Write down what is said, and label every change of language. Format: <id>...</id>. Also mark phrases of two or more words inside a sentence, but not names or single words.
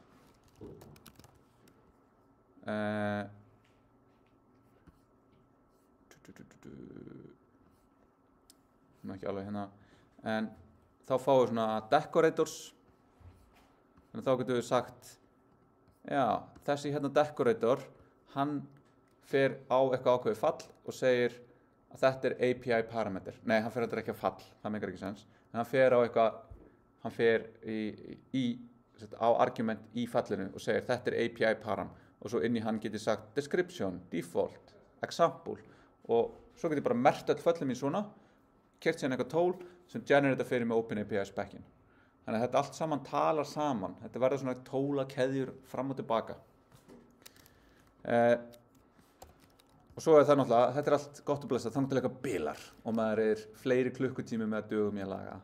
<is>Ekki alveg en þá fáum við svona decorators þannig þá getum við sagt já, þessi decorator hann fer á eitthvað ákveðið fall og segir að þetta er</is> <en>API parameter.</en> <is>Nei, hann fer ekki að fall, það meikar ekki sens en hann fer á eitthvað, hann fer á argument í fallinu og segir þetta er</is> <en>API param</en> <is>og svo inn í hann geti sagt</is> <en>description, default, example</en> <is>og svo geti bara merkt öll föllin mín svona kert síðan eitthvað tól sem generata fyrir með OpenAPI spec-in. Þannig að þetta allt saman talar saman. Þetta verður svona tólakeðjur fram og tilbaka. Og svo er það náttúrulega, þetta er allt gott og blessað, þangað til eitthvað bilar og maður er fleiri klukkutími með að dögum í að laga.</is>